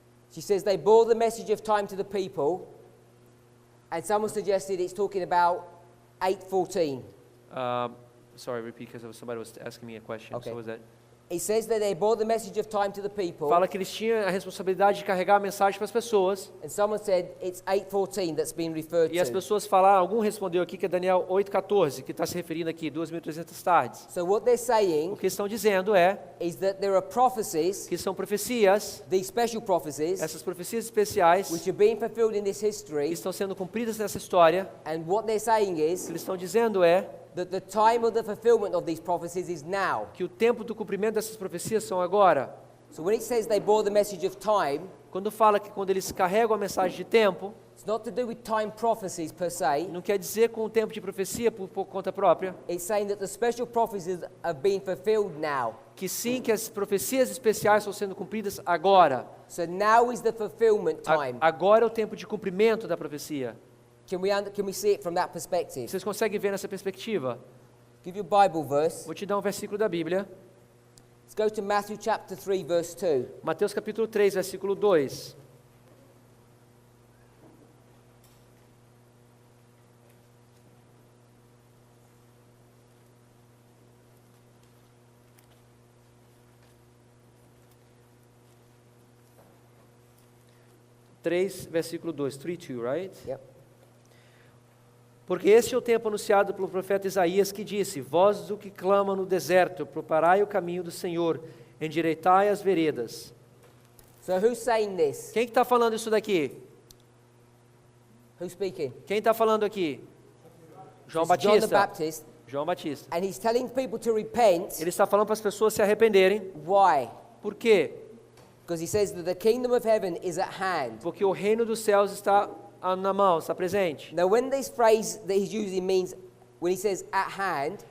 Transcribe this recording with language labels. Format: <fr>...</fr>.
<en>she says they bore the message of time to the people, and someone suggested it's talking about 8:14. sorry, repeat because somebody was asking me a question. Okay. So was that? It says that they bore the message of time to the people,</en> <pt>Fala que eles tinham a responsabilidade de carregar a mensagem para as pessoas.</pt> <en>and someone said it's 8:14 that's being referred</en> <pt>E as</pt> <en>to.</en> <pt>pessoas falaram, algum respondeu aqui que é Daniel 8:14, que está se referindo aqui, 2.300 tardes.</pt> <en>So what they're</en> <pt>O</pt> <en>saying</en> <pt>que estão dizendo é</pt> <en>is that there are prophecies,</en> <pt>que são profecias,</pt> <en>these special prophecies,</en> <pt>essas profecias especiais,</pt> <en>which are being fulfilled in this</en> <pt>que</pt> <en>history,</en> <pt>estão sendo cumpridas nessa história.</pt> <en>and what they're saying</en> <pt>O que</pt> <en>is</en> <pt>eles estão dizendo é</pt> <en>that the time of the fulfillment of these prophecies is now.</en> <pt>que o tempo do cumprimento dessas profecias são agora.</pt> <en>So when it says they bore the message of time,</en> <pt>Quando fala que quando eles carregam a mensagem de tempo,</pt> <en>it's not to do with time prophecies per se.</en> <pt>não quer dizer com o tempo de profecia por conta própria,</pt> <en>It's saying that the special prophecies are being fulfilled now.</en> <pt>que sim, que as profecias especiais estão sendo cumpridas agora.</pt> <en>So now is the fulfillment time.</en> <pt>Agora é o tempo de cumprimento da profecia.</pt> <en>Can we see it from that perspective?</en> <pt>Vocês conseguem ver nessa perspectiva?</pt> <en>Give you a Bible verse.</en> <pt>Vou te dar um versículo da Bíblia.</pt> <en>Let's go to Matthew chapter 3 verse 2.</en> <pt>Mateus capítulo 3, versículo 2. Versículo 2, 3:2, right?</pt> <en>Yep.</en> <pt>Porque este é o tempo anunciado pelo profeta Isaías que disse: Voz do que clama no deserto, preparai o caminho do Senhor, endireitai as veredas.</pt> <en>So who's saying this?</en> <pt>Quem está falando isso daqui?</pt> <en>Who's speaking?</en> <pt>Quem está falando aqui? João</pt> <en>It's John the</en> <pt>Batista.</pt> <en>Baptist,</en> <pt>João Batista.</pt> <en>and he's telling people to repent.</en> <pt>Ele está falando para as pessoas se arrependerem.</pt> <en>Why?</en> <pt>Por quê?</pt> <en>Because he says that the kingdom of heaven is at hand.</en> <pt>Porque o reino dos céus está na mão, está presente.</pt> <en>Now, when this phrase that he's using means, when he says at hand,</en>